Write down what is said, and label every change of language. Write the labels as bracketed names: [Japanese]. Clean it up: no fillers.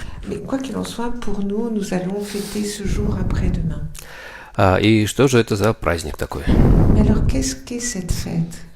[French] Mais quoi qu'il en soit, pour nous, nous allons fêter ce jour après-demain. [Russian] И что же это за праздник такой? [French] Mais alors qu'est-ce qu'est cette fête?